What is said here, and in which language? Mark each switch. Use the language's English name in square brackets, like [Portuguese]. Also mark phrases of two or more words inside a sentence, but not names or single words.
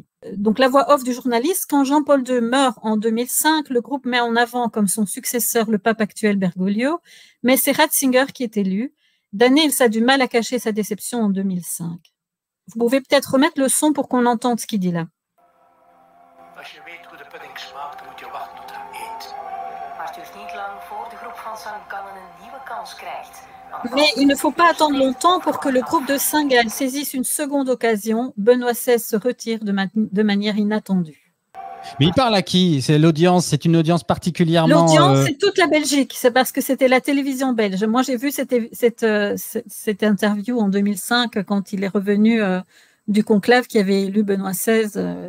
[French] Donc la voix off du journaliste, quand Jean-Paul II meurt en 2005, le groupe met en avant comme son successeur le pape actuel Bergoglio, mais c'est Ratzinger qui est élu. Danneels a du mal à cacher sa déception en 2005. Vous pouvez peut-être remettre le son pour qu'on entende ce qu'il dit là. [Dutch] Als je weet hoe de pudding smaakt, moet je wachten tot hij eet. Maar het duurt niet lang voor de groep van St. Gallen een nieuwe kans krijgt. [French] Mais il ne faut pas attendre longtemps pour que le groupe de Saint-Gall saisisse une seconde occasion. Benoît XVI se retire de manière inattendue. Mais il parle à qui? C'est l'audience, c'est une audience particulièrement... L'audience, c'est toute la Belgique. C'est parce que c'était la télévision belge. Moi, j'ai vu cette interview en 2005 quand il est revenu du conclave qui avait élu Benoît XVI.